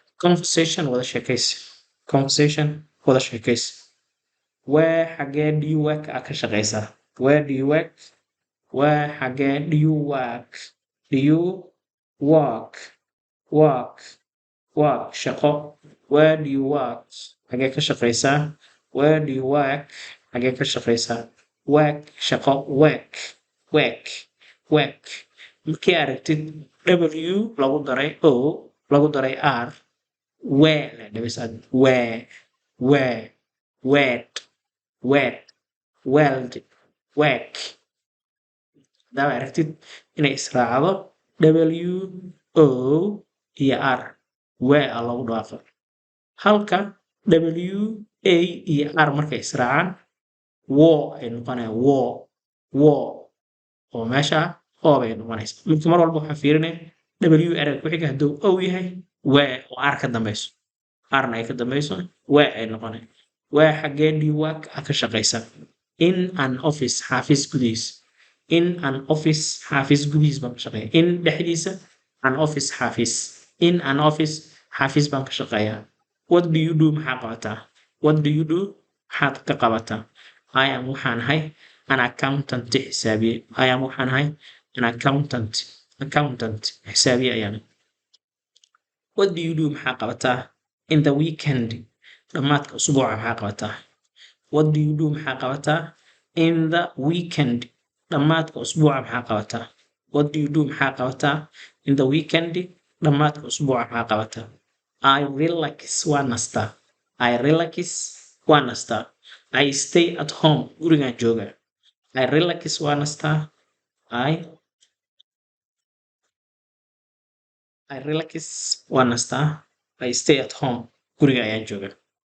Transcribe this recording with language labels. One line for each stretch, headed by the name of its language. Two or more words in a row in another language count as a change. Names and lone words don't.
Somali: conversation wada sheekaysi conversation wada sheekaysi where xagee
English: do you work
Somali: aa ka shaqaysaa where
English: do you work where
Somali: xagee
English: do you work do you work work
Somali: work shaqo
English: where do you work
Somali: xagee ka shaqaysaa
English: where do you work
Somali: xagee ka shaqaysaa work shaqo
English: work work work
Somali: markii aragtid w lagu daray o lagu daray r where la dhabisaad where wet wet weld work haddaad aragtid inay israacdo w o iyo r where aa lagu dhawaaqo halka w a iyo r markay israacaan war ay noqonayaan war oo meesha oo bay noqonaysa marka mar walba waxaa fiirinaya w ereg ku xiga hadduu o yahay where oo r ka dambayso rna ay ka dambayso where ay noqonay where xagee
English: do you work
Somali: aa ka shaqaysaa
English: in an office
Somali: xaafis gudihiis
English: in an office
Somali: xaafis gudihiis baan ka shaqeeya in dhexdiisa an office xaafis
English: in an office
Somali: xaafis baan ka shaqeeyaa
English: what do you do
Somali: maxaa qabataa
English: what do you do
Somali: maxaad ka qabataa
English: I am
Somali: waxaan ahay
English: an accountant
Somali: xisaabiye
English: I am
Somali: waxaan ahay
English: an accountant
Somali: xisaabiye ayaan
English: what do you do
Somali: maxaa qabataa
English: in the
Somali: weekend dhamaadka usbuuca maxaa qabataa
English: what do you do
Somali: maxaa qabataa
English: in the weekend
Somali: dhamaadka usbuuca maxaa qabataa
English: what do you do
Somali: maxaa qabataa
English: in the weekend
Somali: dhamaadka usbuuca maxaa qabataa
English: I relax
Somali: waa nastaa
English: I relax
Somali: waa nastaa
English: I stay at home
Somali: gurigaan jooga
English: I relax
Somali: waa nastaa
English: I relax
Somali: waa nastaa
English: I stay at home
Somali: guriga ayaan jooga